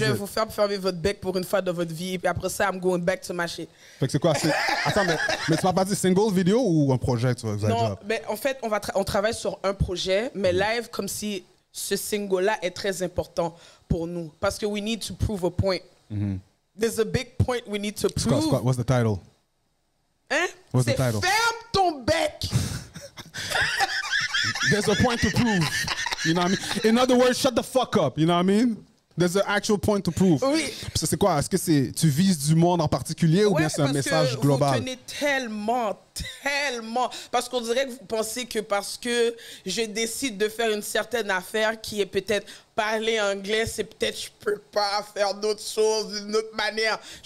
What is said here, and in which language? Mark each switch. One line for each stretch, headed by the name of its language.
French: Je vais vous faire fermer votre bec pour une fois dans votre vie. Et puis après ça,
English: I'm going back to my shit.
French: Fait que c'est quoi? Attends, mais tu m'as pas dit single vidéo ou un projet? Non, mais en fait, on travaille sur un projet, mais live, comme si ce single-là est très important pour nous.
English: Parce que we need to prove a point. There's a big point we need to prove. What's the title?
French: Hein?
English: What's the title?
French: Ferme ton bec!
English: There's a point to prove. You know what I mean? In other words, shut the fuck up. You know what I mean? There's an actual point to prove.
French: Oui. C'est quoi? Est-ce que tu vises du monde en particulier ou bien c'est un message global? Vous tenez tellement. Parce qu'on dirait que vous pensez que parce que je décide de faire une certaine affaire qui est peut-être parler anglais, c'est peut-être je peux pas faire d'autres choses d'une autre manière.